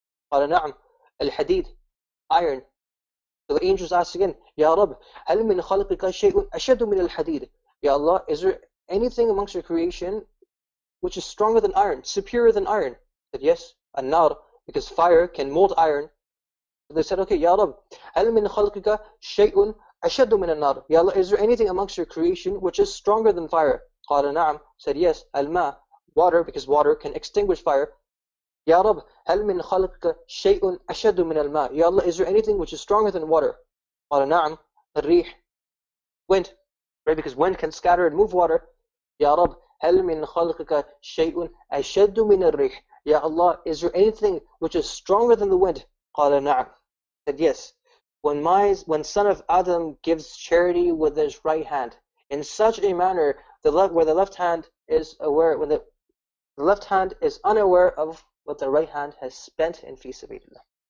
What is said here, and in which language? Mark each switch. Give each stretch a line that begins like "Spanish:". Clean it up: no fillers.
Arabic: قال نعم, al-hadid,
English: iron. So the angels asked again,
Arabic: Ya Rab, hal min khalqika shay'un ashaddu min al-hadid?
English: Ya Allah, is there anything amongst your creation which is stronger than iron, superior than iron? He said, yes, an-nar, because fire can mold iron. They said, okay,
Arabic: Ya Rab, هل من خلقك شيء أشد من النار?
English: Ya Allah, is there anything amongst your creation which is stronger than fire?
Arabic: قال نعم,
English: said yes,
Arabic: الماء,
English: water, because water can extinguish fire.
Arabic: Ya Rab, هل من خلقك شيء أشد من الماء?
English: Ya Allah, is there anything which is stronger than water?
Arabic: قال نعم, الريح,
English: wind, right? Because wind can scatter and move water.
Arabic: Ya Rab, هل من خلقك شيء أشد من الريح?
English: Ya Allah, is there anything which is stronger than the wind?
Arabic: قال نعم,
English: said yes. When son of Adam gives charity with his right hand, in such a manner where the left hand is aware, when the left hand is unaware of what the right hand has spent in fi sabilillah.